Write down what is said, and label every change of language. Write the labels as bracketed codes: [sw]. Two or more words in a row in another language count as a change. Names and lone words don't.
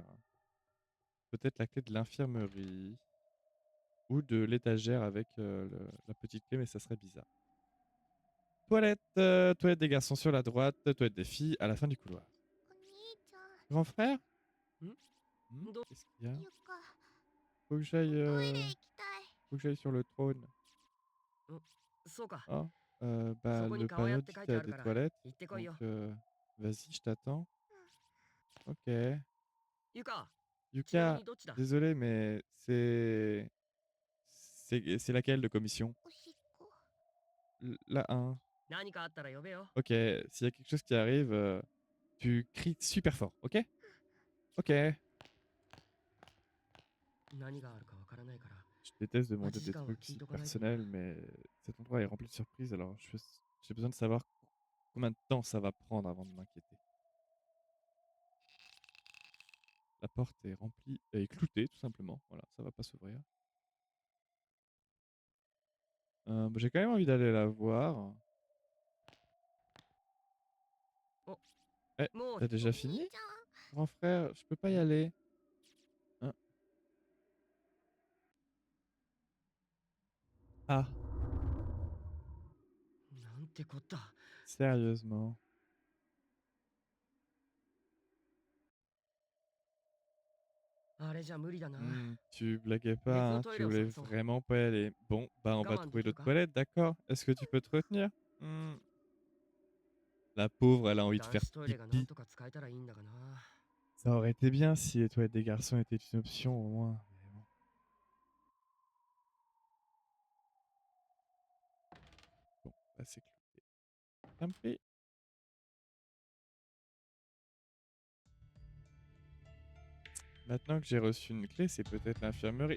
[fr] Peut-être la clé de l'infirmerie. Ou de l'étagère avec la petite clé, mais ça serait bizarre. Toilette, toilette des garçons sur la droite, toilette des filles à la fin du couloir. Grand frère? Qu'est-ce qu'il y a? Faut que j'aille faut que j'aille sur le trône. [ja] そうか。 Ah, そ [fr] bah, [ja] こに [fr] le [ja] 川屋っ [fr] panneau [ja] て [fr] dit [ja] 書い [fr] qu'il [ja] て [fr] y [ja] あ [fr] a [ja] る [fr] des [ja] から [fr] toilettes, [ja] 行ってこい [fr] donc [ja] よ。 [fr] vas-y, je t'attends. Ok. [ja] ゆか、ちなみ [fr] Yuka, [ja] にどっちだ？ [fr] désolé, mais c'est laquelle de commission? [ja] おしっこ。 [fr] La 1. [ja] 何かあったら呼べよ。 [fr] Ok, s'il y a quelque chose qui arrive, tu cries super fort, ok? Ok. [ja] 何があるかわからないから。 [fr] Je déteste demander [ja] 待ち時 [fr] des [ja] 間は [fr] trucs [ja] 聞い [fr] si [ja] とかないとな。 [fr] personnels, mais cet endroit est rempli de surprises, alors j'ai besoin de savoir combien de temps ça va prendre avant de m'inquiéter. La porte est remplie, est cloutée tout simplement, voilà, ça va pas s'ouvrir. Bah, j'ai quand même envie d'aller la voir. Eh, [ja] もう [fr] t'as déjà [ja] お兄 [fr] fini? [ja] ちゃん。 [fr] Grand frère, je peux pas y aller. Hein? Ah, [ja] なんてこった。 [fr] sérieusement. [ja] あれじゃ無理だな。 [fr] Tu blaguais [ja] 別 [fr] pas, [ja] の [fr] hein, [ja] トイ [fr] tu [ja] レを [fr] voulais [ja] 探そう。 [fr] vraiment pas y aller. Bon, bah on va [ja] 我慢で [fr] trouver [ja] きる [fr] d'autres [ja] か？ [fr] toilettes, d'accord? Est-ce que tu peux te retenir? La pauvre, elle a envie de [ja] 男 [fr] faire [ja] 子トイレがなん [fr] pipi. [ja] とか使えたらいいんだがな。 [fr] Ça aurait été bien si les toilettes des garçons étaient une option au moins. Mais bon. Bon, bah c'est cloué. Tant pis. Maintenant que j'ai reçu une clé, c'est peut-être l'infirmerie.